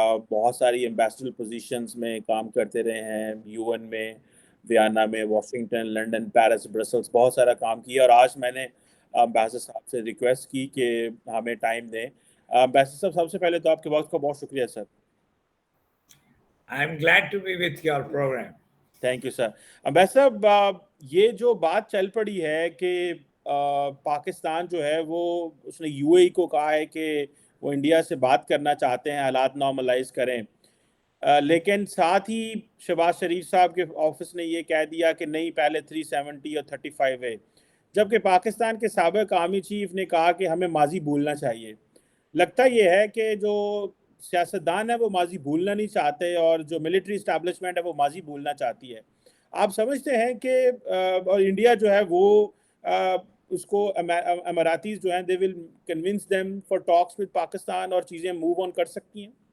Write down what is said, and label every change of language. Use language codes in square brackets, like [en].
[ur] بہت ساری ambassador positions میں کام کرتے رہے ہیں، UN میں، ویانا میں، واشنگٹن، لنڈن، پیرس، برسلس، بہت سارا کام کیا۔ اور آج میں نے امبیسڈر صاحب سے ریکویسٹ کی کہ ہمیں ٹائم دیں۔ امبیسڈر صاحب، سب سے پہلے تو آپ کے وقت کا بہت شکریہ سر۔ [en] I am glad to be with your program. [ur] Thank you sir. Ambassador صاحب، یہ جو بات چل پڑی ہے کہ پاکستان جو ہے وہ اس نے UAE کو کہا ہے کہ وہ انڈیا سے بات کرنا چاہتے ہیں، حالات نارملائز کریں، لیکن ساتھ ہی شہباز شریف صاحب کے آفس نے یہ کہہ دیا کہ نہیں، پہلے 370 اور 35 ہے، جبکہ پاکستان کے سابق آرمی چیف نے کہا کہ ہمیں ماضی بھولنا چاہیے۔ لگتا یہ ہے کہ جو سیاستدان ہے وہ ماضی بھولنا نہیں چاہتے، اور جو ملٹری اسٹیبلشمنٹ ہے وہ ماضی بھولنا چاہتی ہے۔ آپ سمجھتے ہیں کہ اور انڈیا جو ہے وہ اس کو اماراتیز جو ہیں [en] they will convince them for talks with [ur] Pakistan اور چیزیں موو آن کر سکتی ہیں؟